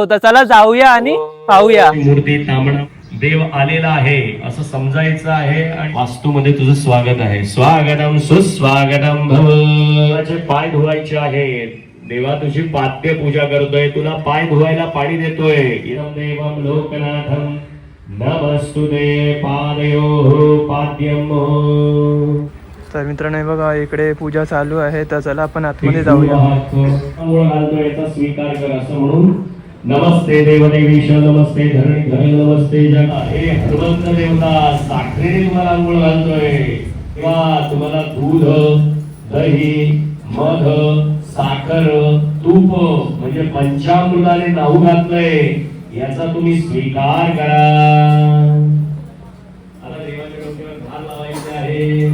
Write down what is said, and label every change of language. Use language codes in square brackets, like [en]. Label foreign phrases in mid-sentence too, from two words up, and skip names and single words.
[mr] तर चला जाऊया आणि पाहूया। मूर्ती तांबडा देव आलेला आहे असं समजायचं आहे आणि वास्तूमध्ये तुझं स्वागत आहे। [sa] स्वागतम सुस्वागतम भव। [mr] तुझे पाय धुवायचे आहेत। देवा तुझी पाद्य पूजा करतोय, तुला पाय धुवायला पाणी देतोय। [sa] इदं देवं लोकनाथं नमस्तुते पादयोः पाद्यं। [mr] तर मित्रांनो बघा इकडे पूजा चालू आहे। तर चला आपण आतमध्ये जाऊया। याचा स्वीकार कर असं म्हणून [sa] नमस्ते देवदेवीश, नमस्ते धरणी धर, नमस्ते जग। [mr] हे हनुमंत देवता साखरेने तुम्हाला आंघोळ घालतोय। तेव्हा तुम्हाला दूध, दही, मध, साखर, तूप म्हणजे पंचामृताने नाहू घातलंय, याचा तुम्ही स्वीकार करा। आता देवाच्या डोक्यावर धार लावायचे आहे।